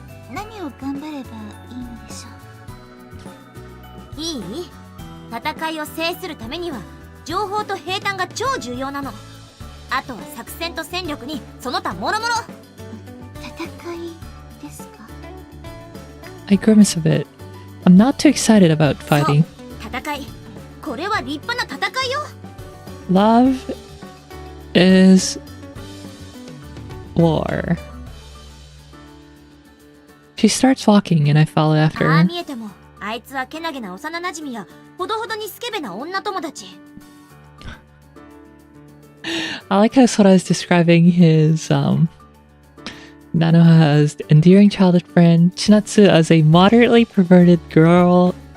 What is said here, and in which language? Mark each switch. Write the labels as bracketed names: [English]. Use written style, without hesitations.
[Japanese] 何を頑張ればいいのでしょう。いい？戦いを制するためには情報と平坦が超重要なの。あとは作戦と戦力にその他もろもろ。戦いですか？ [English] I grimace a bit. I'm not too excited about fighting. [Japanese] 戦い。これは立派な戦いよ。 [English] Love is war. She starts walking and I follow after [Japanese] ああ [English] her. [Japanese] 見えても、あいつはけなげな幼馴染やほどほどにスケベな女友達。 [English] I like how Sora is describing his Nanoha's endearing childhood friend Chinatsu as a moderately perverted girlfriend.